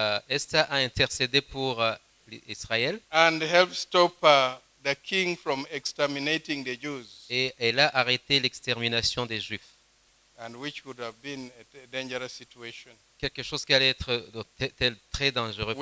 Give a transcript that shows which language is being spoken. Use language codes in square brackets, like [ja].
[fr] Esther a intercédé pour Israël [en] and helped stop the king from exterminating the Jews, [fr] et elle a arrêté l'extermination des Juifs. [en] and which would have been a dangerous situation. [fr] Quelque chose qui allait être très dangereux pour